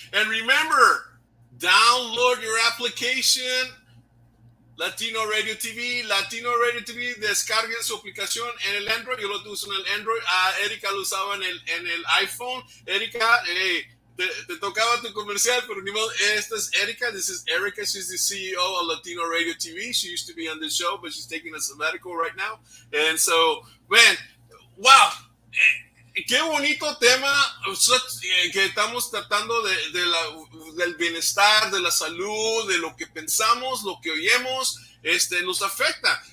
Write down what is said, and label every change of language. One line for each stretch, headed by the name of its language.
English: And remember, download your application.
Spanish: Latino Radio TV, descarguen su aplicación en el Android. Yo lo uso en el Android. Erika lo usaba en el iPhone. Erika, te tocaba tu comercial, pero ni modo. Esta es Erika.
English: This is Erika. She's the CEO of Latino Radio TV. She used to be on the show, but she's taking a sabbatical right now. And so, man, wow.
Spanish: Qué bonito tema que estamos tratando del bienestar, de la salud, de lo que pensamos, lo que oímos, nos afecta.